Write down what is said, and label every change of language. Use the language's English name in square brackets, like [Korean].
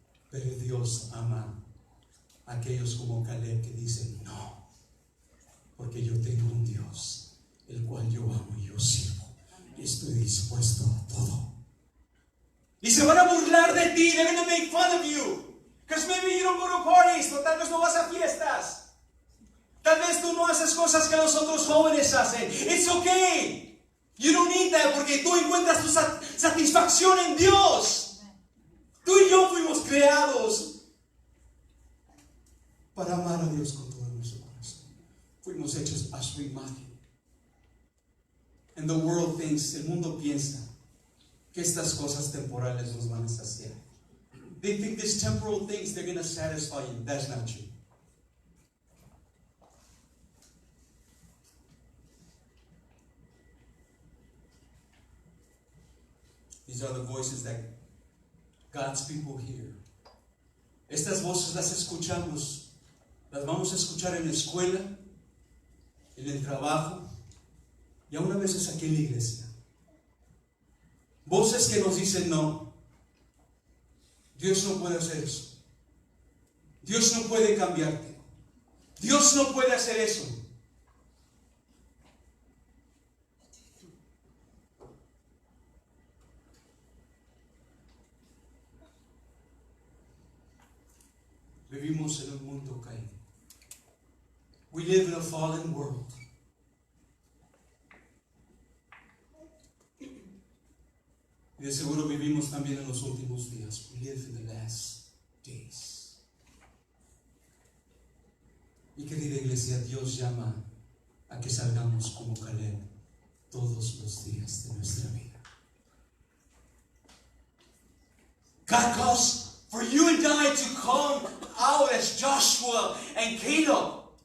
[Spanish] Pero Dios ama a aquellos como Caleb que dicen no, porque yo tengo un Dios, el cual yo amo y yo sirvo. Y estoy dispuesto a todo. Y se van a burlar de ti. [English] They're going to make fun of you. Because maybe you don't go to parties. [Spanish] O tal vez no vas a fiestas. Tal vez tú no haces cosas que los otros jóvenes hacen. [English] It's okay. You don't need that [Spanish] porque tú encuentras tu satisfacción en Dios. Tú y yo fuimos creados para amar a Dios con todo nuestro corazón. Fuimos hechos a su imagen. [English] And the world thinks, [Spanish] el mundo piensa que estas cosas temporales nos van a saciar. [English] They think these temporal things, they're going to satisfy you. That's not true. These are the voices that God's people hear. [Spanish] Estas voces las escuchamos, las vamos a escuchar en la escuela, en el trabajo y aún a veces aquí en la iglesia. Voces que nos dicen no. Dios no puede hacer eso. Dios no puede cambiarte. Dios no puede hacer eso. Vivimos en un mundo caído. [English] We live in a fallen world. [Spanish] Y de seguro vivimos también en los últimos días. [English] We live in the last days. [Spanish] Y querida iglesia, Dios llama a que salgamos como Caleb todos los días de nuestra vida. [English] God calls for you and I to come out as Joshua and Caleb.